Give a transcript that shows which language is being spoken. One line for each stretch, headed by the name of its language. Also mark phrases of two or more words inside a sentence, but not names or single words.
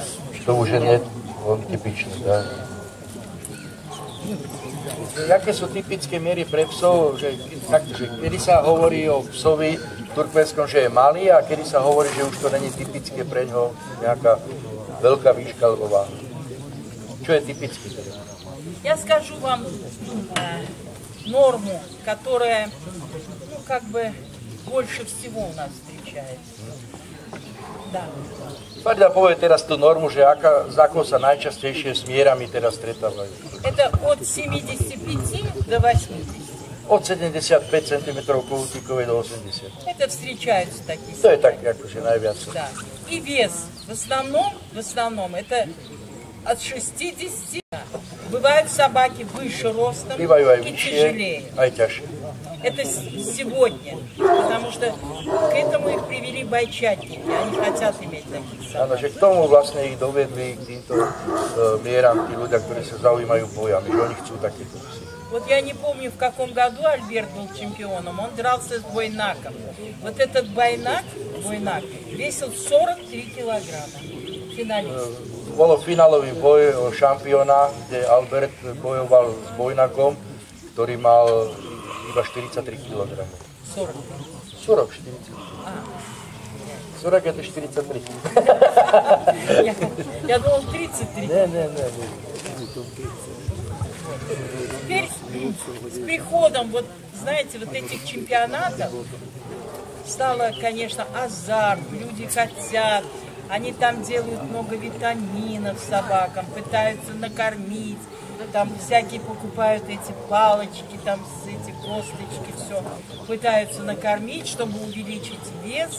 Russian: Что уже нет, он typičný, да.
Slovak: Jaké sú typické miery pre psov, že kedy sa hovorí o psovi turkmenskom, že je malý, a kedy sa hovorí, že už to není typické pre ňoho nejaká veľká výška alebo váha. Čo je typické teda?
Russian: Я скажу вам норму, которая, ну, как бы больше всего у нас встречается. Да.
Slovak: Farida povie teraz tú normu, že s akou sa najčastejšie s mierami teraz stretávajú.
Russian: Это от 75 до 80.
Slovak: Od 75 cm kútikovej do 80.
Russian: Это встречаются такие.
Slovak: To je tak akože najviac.
Russian: Да. И вес в основном это от 60. Бывают собаки выше ростом
Slovak: Bývajú aj
Russian: и
Slovak: vyššie,
Russian: тяжелее.
Slovak: aj ťažšie.
Russian: Это сегодня, потому что к этому их привели бойчатники, они хотят иметь таких собак.
Slovak: Áno, že k tomu vlastne ich dovedli, k týmto mieram, tí ľudia, ktorí sa zaujímajú bojami, že oni chcú takéto psy.
Russian: Вот я не помню, в каком году Альберт был чемпионом, он дрался с бойнаком. Вот этот бойнак весил 43 килограмма, финалист.
Slovak: Bolo finálový boj o šampióna, kde Albert bojoval s bojnakom, ktorý mal iba 43 kg.
Russian: 40. 40, 40. 40 это 43. Я думал 33. Не. Теперь с приходом, вот знаете, вот этих чемпионатов стало, конечно, азарт, люди хотят, они там делают много витаминов собакам, пытаются накормить, там всякие покупают эти палочки, там эти косточки, все, пытаются накормить, чтобы увеличить вес.